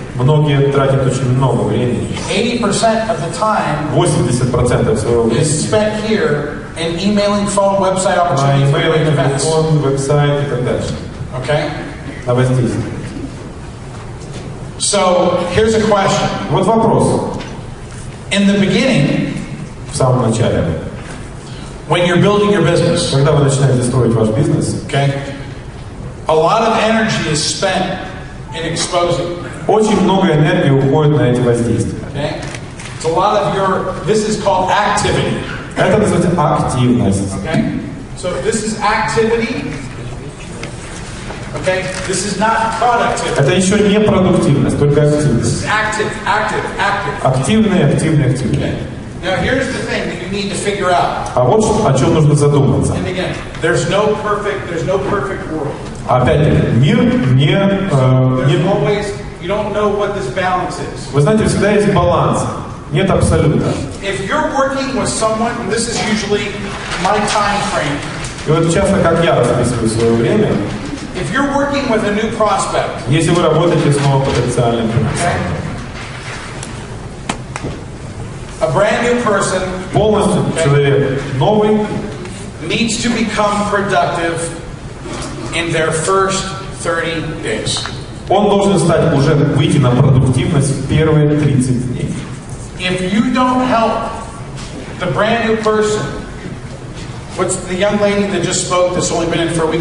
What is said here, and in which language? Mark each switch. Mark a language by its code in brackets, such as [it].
[ru] Многие тратят очень много времени. [en] 80% of the time [ru] 80% своего времени [en] is spent here in emailing, phone, website [ru] на [en] opportunities, [ru] имейлы, [en] events. [ru] телефон, веб-сайт и так дальше. [en] Okay? [ru] На воздействие. [en] So here's a question. [ru] Вот вопрос. [en] In the beginning, [ru] В самом начале, [en] when you're building your business, [ru] когда вы начинаете строить ваш бизнес, [en] okay, a lot of energy is spent in exposing. [ru] очень много энергии уходит на эти воздействия. [en] Okay? It's a lot of your, this is called activity. [ru] Это называется активность. [en] Okay? So this is activity. Okay? This is not productivity. [ru] Это еще не продуктивность, только [en] This [ru] активность. [en] is active. [ru] Активные, активные, активные. [en] Now here's the thing that you need to figure out. [ru] А вот о чем нужно задуматься. [en] And again, there's no perfect world. [ru] Опять-таки, мир не... [en] There's always, you don't know what this balance is. [ru] Вы знаете, всегда есть баланс. Нет абсолюта. [en] If you're working with someone, and this is usually my time frame. [ru] И вот часто, как я расписываю свое время, [en] If you're working with a new prospect, [ru] если вы работаете с новым потенциальным [en] okay, a brand new person [ru] полностью человек новый [en] needs to become productive in their first 30 days. [ru] он должен стать уже выйти на продуктивность в первые 30 дней. [en] If you don't help the brand new person, what's the young lady that just spoke that's only been in for a week?